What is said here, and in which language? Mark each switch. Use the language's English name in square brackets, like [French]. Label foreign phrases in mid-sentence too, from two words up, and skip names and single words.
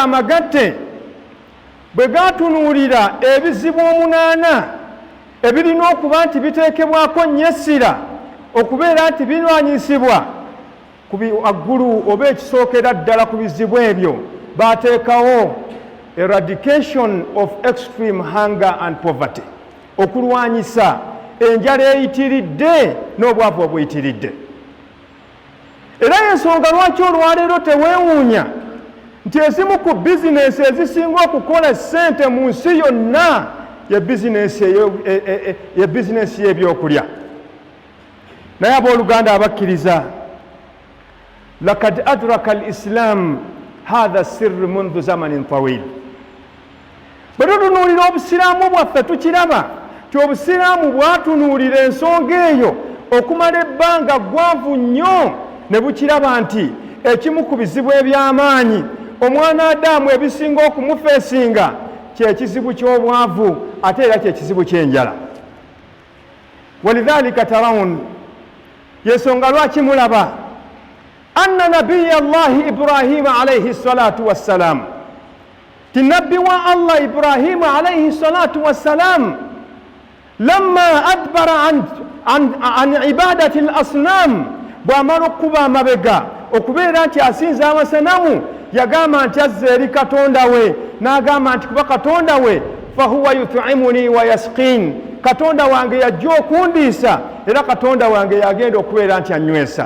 [Ganda] amagatte bwe gatunuulira ebizibu 8 ebirina okuba nti biteekebwako nnyo essira okubeera nti binwanyisibwa ku waggulu oba ekisookera ddala ku bizibu ebyo, baateekawo [English] eradication of extreme hunger and poverty, [Ganda] okulwanyisa enjala eyitiridde n'obwavu obuyitiridde. Era y'ensonga lwaki olwaleero teweewuunya nti ezimu ku bizinesi ezisinga okukola ssente mu nsi yonna ye bizinesi y'ebyokulya. Naye abooluganda abakkiriza, [Arabic] لقد أدرك الإسلام هذا سر منذ زمان طويل. [Ganda] Bwe tutunuulira obusiraamu bwaffe tukiraba ti obusiraamu bwatunuulira ensonga eyo okumala ebbanga ggwanvu nnyo, ne bukiraba nti ekimu ku bizibu eby'amaanyi omwana Adamu ebisinga okumufeesinga kyekizibu ky'obwavu ate era kyekizibu ky'enjala. [Arabic] ولذلك ترون, [Ganda] yensonga lwaki mulaba [Arabic] أن نبي الله إبراهيم عليه الصلاة والسلام, [Ganda] ti nabbi wa Allah Ibrahima [Arabic] عليه الصلاة والسلام لما أدبر عن عبادة الأصنام, [Ganda] bw'amala okuba amabega okubeera nti asinza amasanamu, yagamba nti azza eri Katonda we, n'agamba nti kuba Katonda we [Arabic] فهو يطعمني ويسقين, [Ganda] Katonda wange yajja okundiisa era Katonda wange yagenda okubeera nti annywesa.